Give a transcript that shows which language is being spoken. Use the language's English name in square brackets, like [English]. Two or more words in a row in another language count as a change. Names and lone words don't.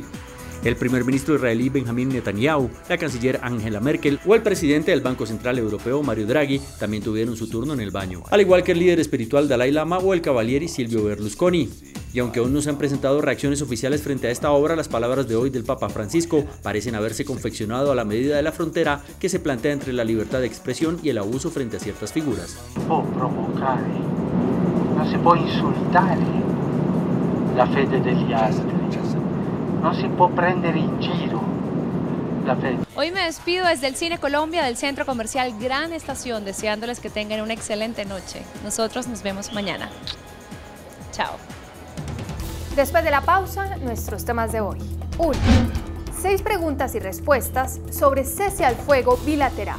[Spanish] El primer ministro israelí Benjamin Netanyahu, la canciller Angela Merkel o el presidente del Banco Central Europeo Mario Draghi también tuvieron su turno en el baño, al igual que el líder espiritual Dalai Lama o el cavaliere Silvio Berlusconi. Y aunque aún no se han presentado reacciones oficiales frente a esta obra, las palabras de hoy del Papa Francisco parecen haberse confeccionado a la medida de la frontera que se plantea entre la libertad de expresión y el abuso frente a ciertas figuras. [Italian] Può provocare, non si può insultare la fede degli altri, non si può prendere in giro la fede. [Spanish] Hoy me despido desde el Cine Colombia del Centro Comercial Gran Estación, deseándoles que tengan una excelente noche. Nosotros nos vemos mañana. Chao. Después de la pausa, nuestros temas de hoy. 1. 6 preguntas y respuestas sobre cese al fuego bilateral.